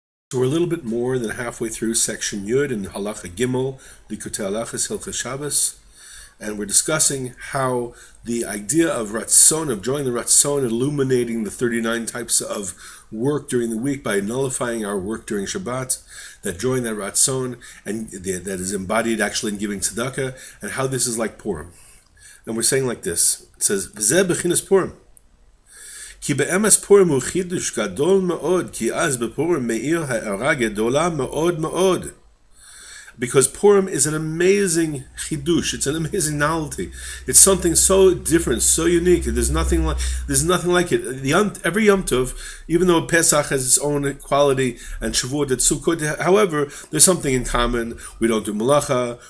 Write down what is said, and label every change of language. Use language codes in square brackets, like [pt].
[en] So we're a little bit more than halfway through section Yud in Halacha Gimel, Likutei Halachos, Hilchos Shabbos, and we're discussing how the idea of Ratzon, of joining the Ratzon, illuminating the 39 types of work during the week by nullifying our work during Shabbat, that join that Ratzon, and that is embodied actually in giving tzedakah, and how this is like Purim. And we're saying like this, it says, V'zeh b'chinas Purim. [he] כי באמס פורים הוא חידוש גדול מאוד, כי אז בפורים מאיר הארה גדולה מאוד מאוד. [en] Because Purim is an amazing chidush, it's an amazing novelty. It's something so different, so unique. There's nothing like it. Every Yom Tov, even though Pesach has its own quality and Shavuot and Sukkot, however, there's something in common. We don't do malacha.